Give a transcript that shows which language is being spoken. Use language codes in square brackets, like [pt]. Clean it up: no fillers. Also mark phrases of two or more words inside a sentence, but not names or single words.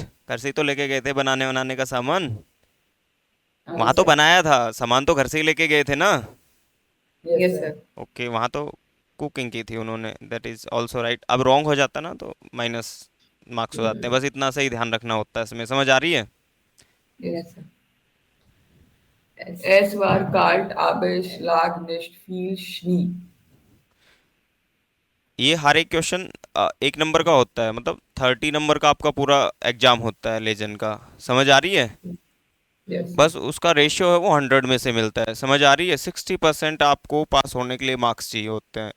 [hi] घर से ही तो लेके गए थे बनाने बनाने का सामान. वहां तो बनाया था, सामान तो घर से ही लेके गए थे ना. [en] yes sir. [hi] ओके, वहां तो कुकिंग की थी उन्होंने. [en] that is also right. [hi] अब रॉन्ग हो जाता ना तो [en] minus marks [hi] हो जाते हैं. बस इतना सही ध्यान रखना होता है इसमें. समझ आ रही है? [en] yes sir. [de] Es war kalt, aber es lag nicht viel Schnee. [hi] ये हर एक क्वेश्चन 1 नंबर का होता है, मतलब 30 नंबर का आपका पूरा एग्जाम होता है लेजेंड का. समझ आ रही है? [en] Yes. [hi] बस उसका रेशियो है वो 100 में से मिलता है. समझ आ रही है? 60% आपको पास होने के लिए मार्क्स चाहिए होते हैं.